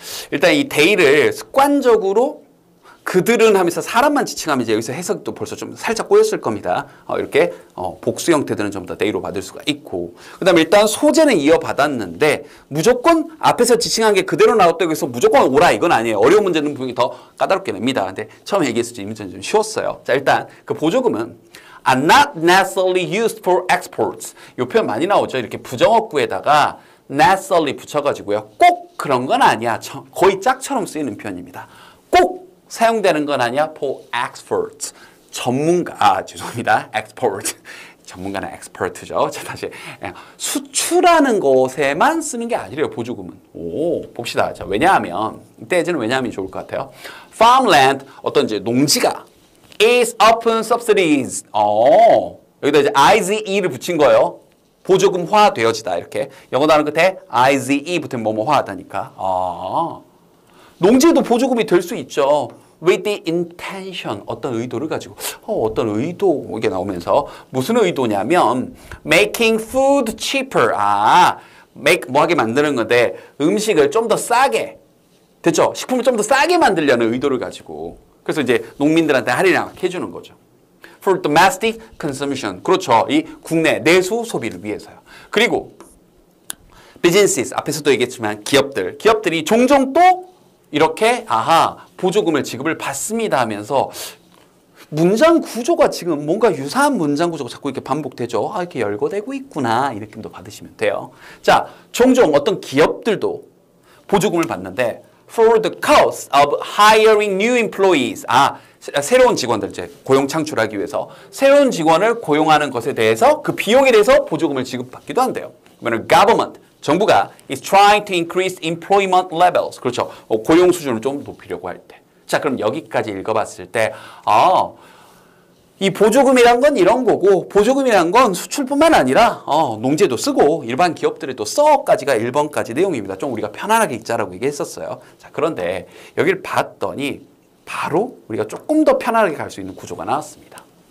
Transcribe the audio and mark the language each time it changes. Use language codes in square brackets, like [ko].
[ko] 일단 이 they를 습관적으로 그들은 하면서 사람만 지칭하면 이제 여기서 해석도 벌써 좀 살짝 꼬였을 겁니다. 이렇게 복수 형태들은 전부 다 they로 받을 수가 있고, 그 다음에 일단 소재는 이어받았는데 무조건 앞에서 지칭한 게 그대로 나왔다고 해서 무조건 오라 이건 아니에요. 어려운 문제는 분명히 더 까다롭게 냅니다. 근데 처음에 얘기했을 때 이 문제는 좀 쉬웠어요. 자, 일단 그 보조금은 [en] are not necessarily used for exports. [ko] 이 표현 많이 나오죠. 이렇게 부정어구에다가 necessarily 붙여가지고요. 꼭 그런 건 아니야. 거의 짝처럼 쓰이는 표현입니다. 꼭 사용되는 건 아니야. [en] for experts. [ko] 죄송합니다. export. 전문가는 expert죠. 자, 다시. 수출하는 것에만 쓰는 게 아니래요. 보조금은. 봅시다. 자, 왜냐하면, 이때는 왜냐하면 좋을 것 같아요. farmland, 어떤 이제 농지가 [en] is often subsidized. [ko] 여기다 이제 IZE를 붙인 거예요. 보조금화 되어지다. 이렇게. 영어 단어 끝에 IZE 붙으면 뭐뭐화하다니까. 농지에도 보조금이 될 수 있죠. [en] with the intention, [ko] 어떤 의도를 가지고. 어떤 의도, 이게 나오면서 무슨 의도냐면 [en] making food cheaper. [ko] 뭐하게 만드는 건데 음식을 좀 더 싸게, 됐죠? 식품을 좀 더 싸게 만들려는 의도를 가지고. 그래서 이제 농민들한테 할인을 해주는 거죠. [en] for domestic consumption. [ko] 그렇죠. 이 국내 내수 소비를 위해서요. 그리고 businesses, 앞에서도 얘기했지만 기업들이 종종 또 이렇게 보조금을 지급을 받습니다 하면서 문장 구조가 지금 뭔가 유사한 문장 구조가 자꾸 이렇게 반복되죠. 이렇게 열거되고 있구나 이 느낌도 받으시면 돼요. 자, 종종 어떤 기업들도 보조금을 받는데 [en] for the cost of hiring new employees. [ko] 새로운 직원들 이제 고용 창출하기 위해서 새로운 직원을 고용하는 것에 대해서 그 비용에 대해서 보조금을 지급받기도 한대요. [en] 그러면 government [ko] 정부가 [en] is trying to increase employment levels. [ko] 그렇죠. 고용 수준을 좀 높이려고 할 때. 자, 그럼 여기까지 읽어봤을 때, 이 보조금이란 건 이런 거고, 보조금이란 건 수출뿐만 아니라, 농지에도 쓰고, 일반 기업들에도 써까지가 1번까지 내용입니다. 좀 우리가 편안하게 읽자라고 얘기했었어요. 자, 그런데 여기를 봤더니, 바로 우리가 조금 더 편안하게 갈 수 있는 구조가 나왔습니다.